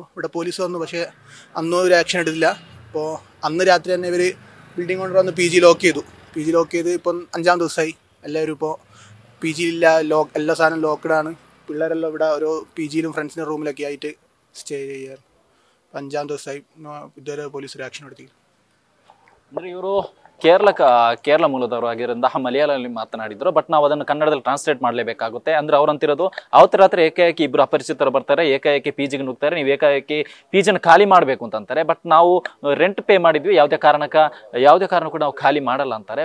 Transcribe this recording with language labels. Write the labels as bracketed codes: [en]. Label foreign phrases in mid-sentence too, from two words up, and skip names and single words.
[ml] ഇവിടെ പോലീസ് വന്നു, പക്ഷേ അന്നും ഒരു ആക്ഷൻ എടുത്തില്ല. അപ്പോൾ അന്ന് രാത്രി തന്നെ ഇവർ [en] building owner [ml] വന്ന് PG ലോക്ക് ചെയ്തു. PG ലോക്ക് ചെയ്ത് ഇപ്പം 5-ാം ദിവസമായി. എല്ലാവരും ഇപ്പോൾ PG ഇല്ല, എല്ലാ സാധനം ലോക്ക്ഡാണ്. പിള്ളേരെല്ലാം ഇവിടെ ഓരോ PGയിലും ഫ്രണ്ട്സിൻ്റെ റൂമിലൊക്കെ ആയിട്ട് സ്റ്റേ ചെയ്യാറ്. 5-ാം ദിവസമായി ഇതുവരെ പോലീസ് ഒരു ಆಕ್ಷನ್ എടുത്തിಲ್ಲ. [kn] ಅಂದರೆ ಇವರು ಕೇರಳ ಮೂಲದವರು ಆಗಿರೋದ್ರಿಂದ ಮಲಯಾಳದಲ್ಲಿ ಮಾತನಾಡಿದ್ರು. ಬಟ್ ನಾವು ಅದನ್ನು ಕನ್ನಡದಲ್ಲಿ ಟ್ರಾನ್ಸ್ಲೇಟ್ ಮಾಡಲೇಬೇಕಾಗುತ್ತೆ. ಅಂದ್ರೆ ಅವ್ರಂತಿರೋದು, ಅವತ್ತು ರಾತ್ರಿ ಏಕಾಏಕಿ ಇಬ್ಬರು ಅಪರಿಚಿತರು ಬರ್ತಾರೆ, ಏಕಾಏಕಿ PGಗೆ ನುಗ್ತಾರೆ, ನೀವು ಏಕಾಏಕಿ PGನ ಖಾಲಿ ಮಾಡಬೇಕು ಅಂತಾರೆ. ಬಟ್ ನಾವು [en] rent pay [kn] ಮಾಡಿದ್ವಿ, ಯಾವುದೇ ಕಾರಣಕ್ಕೂ ನಾವು ಖಾಲಿ ಮಾಡಲ್ಲ ಅಂತಾರೆ.